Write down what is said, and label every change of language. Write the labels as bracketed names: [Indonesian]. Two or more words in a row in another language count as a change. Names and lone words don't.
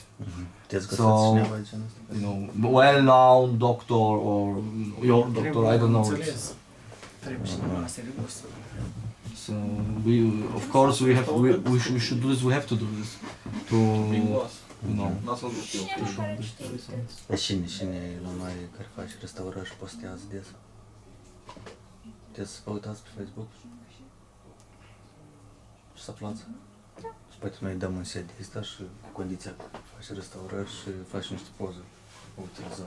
[English] So, you know, well-known doctor or your doctor, I don't know. So we, of course, we should do this. We have to do this to, you know. [Romanian] Cine la noi care face restaurări și postează des? Puteți să vă uitați pe Facebook și să aflați. Și poate noi dăm un set de asta și cu condiția că faci restaurări și faci niște poze utilizat.